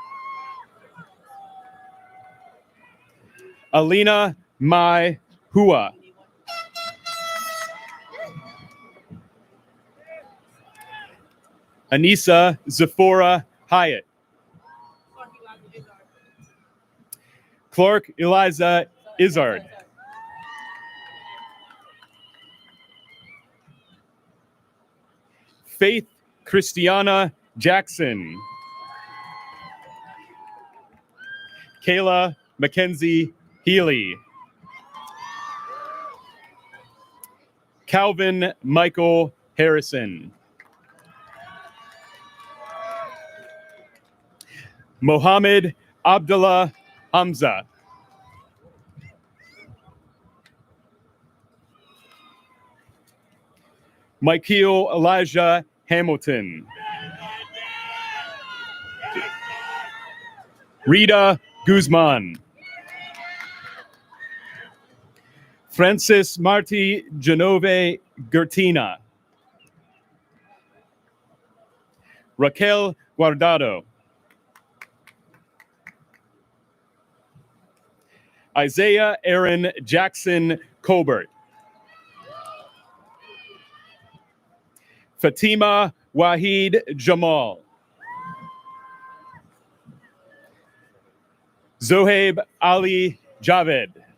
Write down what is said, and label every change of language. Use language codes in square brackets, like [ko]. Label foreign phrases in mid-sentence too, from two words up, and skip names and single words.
[en] Alina Mai Hua. Anissa Zephora Hyatt. Clark Eliza Izzard. Faith Christiana Jackson. Kayla Mackenzie Healy. Calvin Michael Harrison. Mohammed Abdullah Hamza. Michael Elijah Hamilton. Rita Guzman. Francis Marti Genove Gertina. Raquel Guardado. Isaiah Aaron Jackson Colbert. Fatima Wahid Jamal. Zohaib Ali Javed.